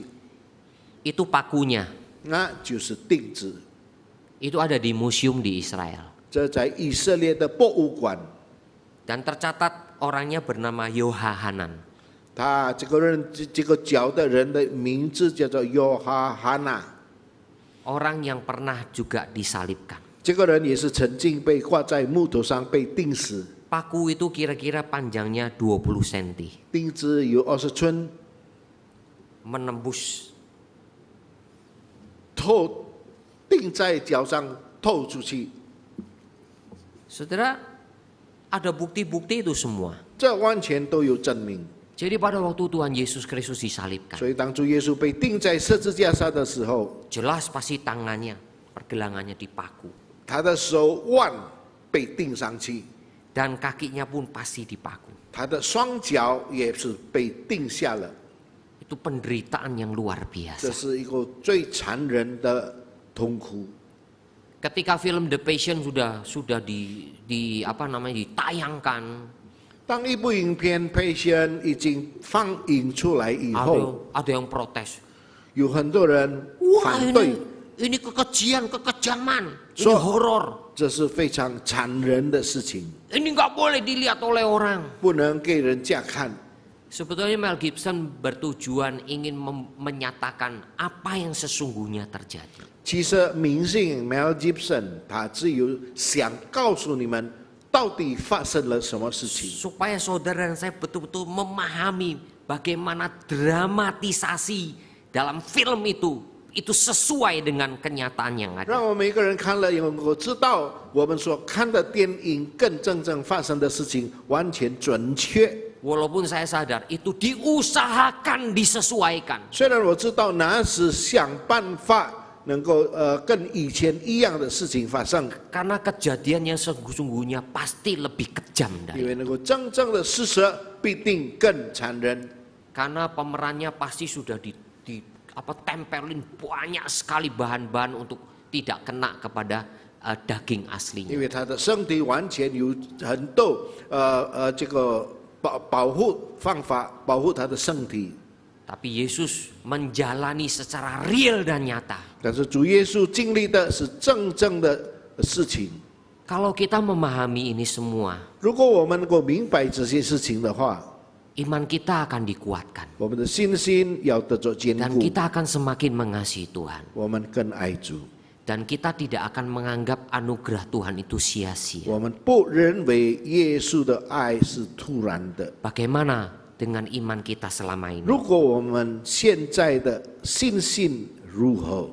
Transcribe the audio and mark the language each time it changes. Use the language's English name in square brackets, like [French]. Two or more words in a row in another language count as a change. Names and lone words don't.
[Indonesian] Itu pakunya. [Chinese] 那就是钉子。 [Indonesian] Itu ada di museum di Israel. [Chinese] 这在以色列的博物馆， [Indonesian] Dan tercatat orangnya bernama Yohanan. [Chinese] 他这个人这个脚的人的名字叫做约哈哈纳。 [Indonesian] Orang yang pernah juga disalibkan. [Chinese] 这个人也是曾经被挂在木头上被钉死， [Indonesian] Paku itu kira-kira panjangnya 20 cm. [Chinese] 钉子有20寸， [Indonesian] Menembus [Chinese] 透钉在脚上透出去， [Indonesian] Saudara, ada bukti-bukti itu semua. [Chinese] 这完全都有证明。 [Indonesian] Jadi pada waktu Tuhan Yesus Kristus disalibkan, [Chinese] 所以当主耶稣被钉在十字架上的时候， [Indonesian] jelas pasti tangannya, pergelangannya dipaku. [Chinese] 他的手腕被钉上去， [Indonesian] Dan kakinya pun pasti dipaku. [Chinese] 他的双脚也是被钉下了。 [Indonesian] Itu penderitaan yang luar [Chinese] 这 [Indonesian] biasa. [Chinese] 是一个最残忍的痛苦。 [Indonesian] Ketika film The Passion sudah ditayangkan, [Chinese] 当一部影片《配线》已经放映出来以后， [Indonesian] ada yang protes. [Chinese] 有很多人 [Indonesian] Wah, [Chinese] 反对， [Indonesian] ini kekejian, kekejaman, ini So- horor. [Chinese] 这是非常残忍的事情， [Indonesian] Ini nggak boleh dilihat oleh orang. [Chinese] 不能给人家看。 [Indonesian] Sebetulnya Mel Gibson bertujuan ingin menyatakan apa yang sesungguhnya terjadi. [Chinese] 其实明星 Mel Gibson 他只有想告诉你们到底发生了什么事情， [Indonesian] Supaya saudara dan saya betul-betul memahami bagaimana dramatisasi dalam film itu sesuai dengan kenyataan yang ada. [Chinese] 让我们每个人看了以后能够知道我们所看的电影跟真正发生的事情完全准确。 [Indonesian] Walaupun saya sadar itu diusahakan disesuaikan. [Chinese] 虽然我知道那是想办法能够跟以前一样的事情发生， [Indonesian] Karena kejadian yang sesungguhnya pasti lebih kejam [Chinese] 因 [Indonesian] dari. [Chinese] 为能够真正的事实必定更残忍。 [Indonesian] Karena pemerannya pasti sudah tempelin banyak sekali bahan-bahan untuk tidak kena kepada daging [Chinese] 因 [Indonesian] aslinya. [Chinese] 为他的身体完全有很多这个保护方法保护他的身体。 [Indonesian] Tapi Yesus menjalani secara real dan nyata. [Chinese] 但是主耶稣经历的是真正的事情。 [Indonesian] Kalau kita memahami ini semua, [Chinese] 如果我们能够明白这些事情的话， [Indonesian] iman kita akan dikuatkan. [Chinese] 我们的信心要得到坚 [Indonesian] Dan [Chinese] 固， [Indonesian] kita akan semakin mengasihi Tuhan. [Chinese] 我们更爱主， [Indonesian] Dan kita tidak akan menganggap anugerah Tuhan itu sia-sia. [Chinese] 我们不认为耶稣的爱是突然的。 [Indonesian] Bagaimana dengan iman kita selama ini? [Chinese] 如果我们现在的信心如何？